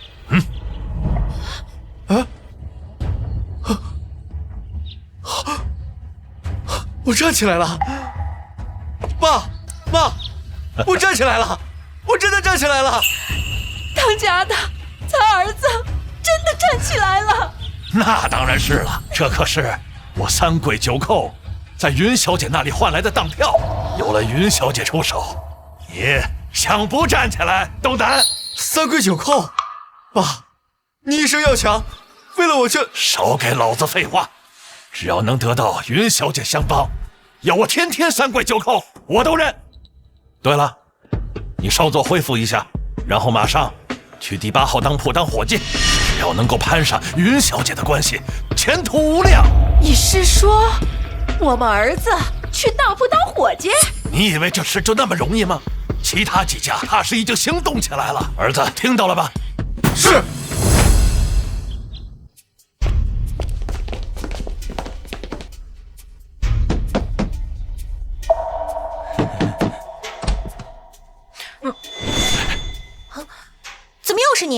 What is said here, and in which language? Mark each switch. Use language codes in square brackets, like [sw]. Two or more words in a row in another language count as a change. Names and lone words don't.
[zh] 我站起來了，爸媽，我站起來了，我真的站起來了。當家的，咱兒子真的站起來了。那當然是了，這可是我三跪九叩在雲小姐那裡換來的當票，有了雲小姐出手，你想不站起來都難。三跪九叩，爸，你一生要強，為了我就少給老子廢話。只要能得到雲小姐相幫，要我天天三跪九叩，我都認。對了，你稍作恢復一下，然後馬上去第8號當鋪當伙計，只要能夠攀上雲小姐的關係，前途無量。你是說我們兒子去當鋪當伙計？你以為這事就那麼容易嗎？其他幾家怕是已經行動起來了。兒子，聽到了吧？是。怎麼又是你？